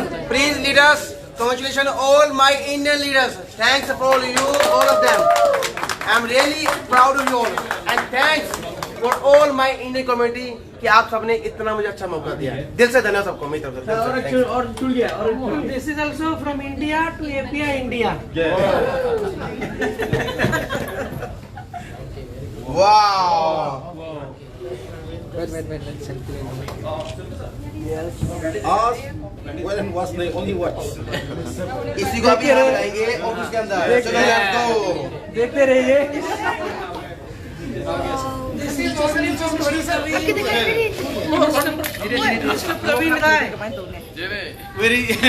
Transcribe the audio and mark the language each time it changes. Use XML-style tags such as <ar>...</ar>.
<en>Please leaders, congratulations all my Indian leaders. Thanks for all of them. I'm really proud of you all. And thanks for all my Indian community</en> <hi>कि आप सबने इतना मुझे अच्छा मौका दिया है। दिल से धन्यवाद सबको मेरी तरफ से। और जुड़ गया।</hi> <en>This is also from India to API India. वाह, Wait. आज when was नहीं only watch।</en> <hi>इसी को अभी हम लाएंगे ऑफिस के अंदर। चलो यार, तो देखते रहिए।</hi> <en>This is only from Mr. Praveen Rai. Very,</en>